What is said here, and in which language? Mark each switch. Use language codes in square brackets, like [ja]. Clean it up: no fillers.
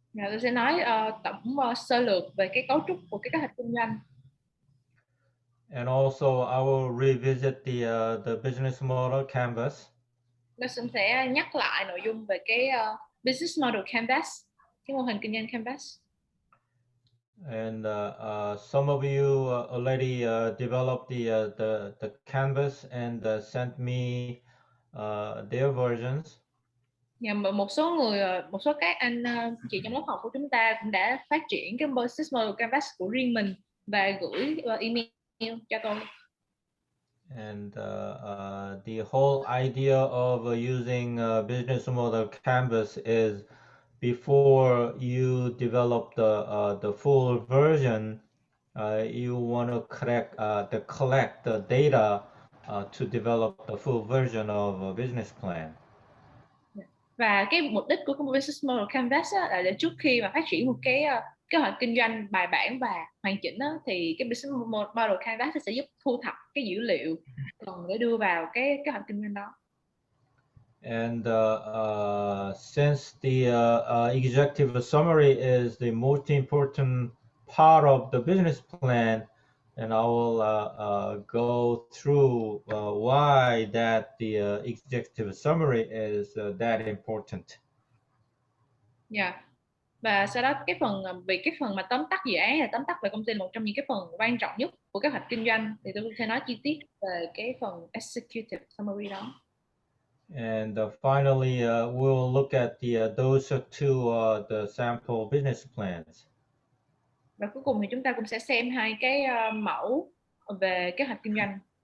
[vi] Tôi sẽ nói tổng sơ lược về cái cấu trúc của cái kế hoạch kinh doanh. [en] And also I will revisit the business model canvas. [vi] Nó sẽ nhắc lại nội dung về cái business model canvas, cái mô hình kinh doanh canvas. [en] And some of you already developed the canvas and sent me their versions. [vi] Một số người, một số các anh chị trong lớp học của chúng ta cũng đã phát triển cái business model canvas của riêng mình và gửi email cho tôi. [en] And the whole idea of using business model canvas is before you develop the full version, you want to collect the data to develop the full version of a business plan. [vi] Và cái mục đích của cái business model canvas là để trước khi mà phát triển một cái kế hoạch kinh doanh bài bản và hoàn chỉnh thì cái business model canvas sẽ giúp thu thập cái dữ liệu cần để đưa vào cái kế hoạch kinh doanh đó. [en] And since the executive summary is the most important part of the business plan, and I will go through why that the executive summary is that important. [vi] Và sau đó vì cái phần mà tóm tắt dự án là tóm tắt về công ty là một trong những cái phần quan trọng nhất của kế hoạch kinh doanh, thì tôi sẽ nói chi tiết về cái phần executive summary đó. [en] And finally, we'll look at those two the sample business plans. [vi] Và cuối cùng thì chúng ta cũng sẽ xem hai cái mẫu về kế hoạch kinh doanh.